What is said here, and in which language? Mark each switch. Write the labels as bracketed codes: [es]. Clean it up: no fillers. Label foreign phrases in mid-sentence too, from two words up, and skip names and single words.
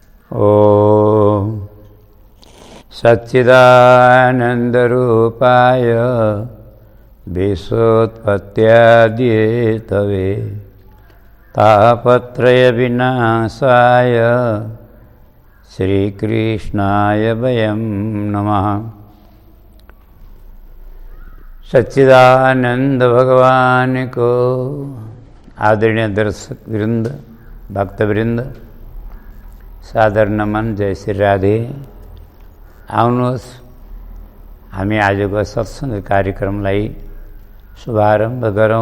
[sa] ॐ सच्चिदानन्दरूपाय विश्वोत्पत्त्यादिहेतवे तापत्रयविनाशाय श्रीकृष्णाय वयं नमः। [hi] सच्चिदानंद भगवान को आदरणीय दर्शक वृंद, भक्तवृंद, सादर नमन। जय श्री राधे। [ne] आउनुहोस् हामी आजको सत्संग कार्यक्रमलाई शुभारम्भ गरौँ।